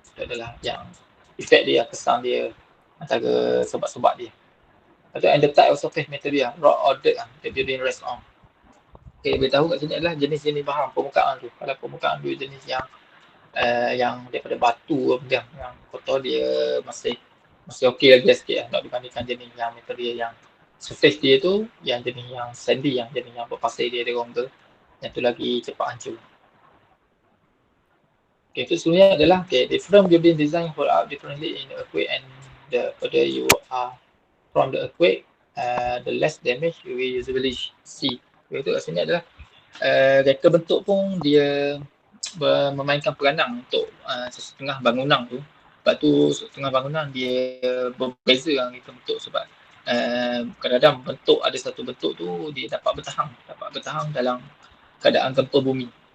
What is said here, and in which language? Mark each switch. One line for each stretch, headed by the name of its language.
Malay: Itu adalah yang efek dia, kesan dia antara sebab-sebab dia.
English: Atau and the type of surface material, rock or dirt lah, the building rests on.
Malay: Okay, beritahu kat sini adalah jenis-jenis bahan permukaan tu. Kalau permukaan tu jenis yang daripada batu yang kotor, dia masih okey lagi sikit lah, nak dibandingkan jenis yang material yang surface dia tu, yang jenis yang sandy, yang jenis yang berpasir dia rongga, yang tu lagi cepat hancur.
English: Okay,
Malay: itu sebenarnya adalah
English: different building design hold up differently in the earthquake, and the further you are from the earthquake, the less damage you will usually see.
Malay: Itu sebenarnya adalah reka bentuk pun dia memainkan peranan untuk setengah bangunan tu. Sebab tu setengah bangunan dia berbeza dengan reka bentuk, sebab kadang-kadang bentuk, ada satu bentuk tu dia dapat bertahan dalam keadaan gempa bumi.